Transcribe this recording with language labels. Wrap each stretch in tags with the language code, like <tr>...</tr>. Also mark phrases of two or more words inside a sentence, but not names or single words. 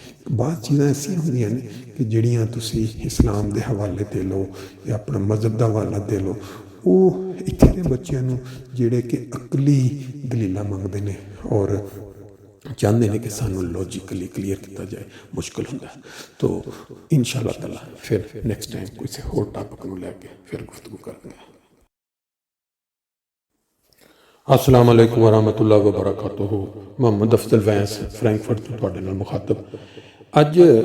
<pa>ਬਾਅਦ ਚੀਜ਼ਾਂ ਐਸੀਆਂ ਹੁੰਦੀਆਂ ਨੇ ਕਿ ਜਿਹੜੀਆਂ ਤੁਸੀਂ ਇਸਲਾਮ ਦੇ ਹਵਾਲੇ ਦੇ ਲਓ ਜਾਂ ਆਪਣਾ ਮਜ਼ਹਬ ਦਾ ਹਵਾਲਾ ਦੇ ਲਓ, ਉਹ ਇੱਥੇ ਦੇ ਬੱਚਿਆਂ ਨੂੰ ਜਿਹੜੇ ਕਿ ਅਕਲੀ ਦਲੀਲਾਂ ਮੰਗਦੇ ਨੇ ਔਰ ਚਾਹੁੰਦੇ ਨੇ ਕਿ ਸਾਨੂੰ</pa> <en>logically clear</en> <pa>ਕੀਤਾ ਜਾਏ, ਮੁਸ਼ਕਿਲ ਹੁੰਦਾ। ਤੋ</pa> <ar>إن شاء الله تعالى</ar> <pa>ਫਿਰ</pa> <en>next time</en> <pa>ਕਿਸੇ ਹੋਰ ਟਾਪਿਕ ਨੂੰ ਲੈ ਕੇ ਫਿਰ ਗੁਫ਼ਤਗੂ ਕਰਾਂਗੇ।</pa> <ar>السلام عليكم ورحمة الله وبركاته.</ar> <pa>मोहम्मद अफजल वैंस फ्रैंकफर्ट ਤੋਂ ਤੁਹਾਡੇ ਨਾਲ ਮੁਖਾਤਬ। ਅੱਜ</pa>